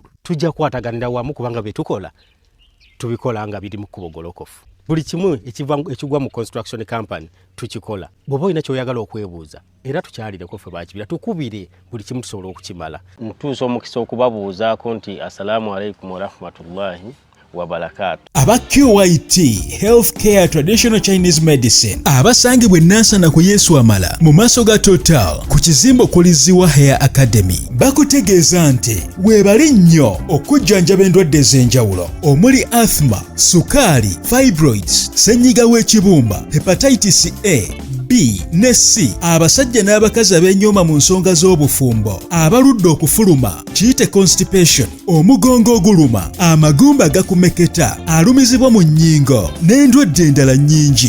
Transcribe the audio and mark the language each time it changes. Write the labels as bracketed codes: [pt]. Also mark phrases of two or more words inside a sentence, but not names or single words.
[lg] Tujja kwataganira wamu kubanga bye tukola tubikola nga biri mu kubogolokofu. Buli kimu ekigwa mu [en] construction company [lg] tukikola. Bw'oba olina ky'oyagala okwebuuza era tukyalireko ffe bakibira tukubire buli kimu tusobola okukimala. Mutuusa omukisa okubabuuzaako nti [ar] السلام عليكم ورحمة الله وبركاته. [lg] Aba QYT Healthcare Traditional Chinese Medicine abasangibwa Nansana ku Yesu Amala mu maaso ga Total ku kizimbo kuliziwa Hair Academy bakutegeeza nti weebali nnyo okujjanjaba endwadde ez'enjawulo omuli asthma, sukaali, fibroids, ssenyiga w'ekibumba, hepatitis A, B ne C, abasajja n'abakazi ab'enyooma mu nsonga z'obufumbo, abaludde okufuluma kiyite constipation, omugongo oguluma, amagumba agakumeketa, alumizibwa mu nnyingo n'endwadde endala nnyingi.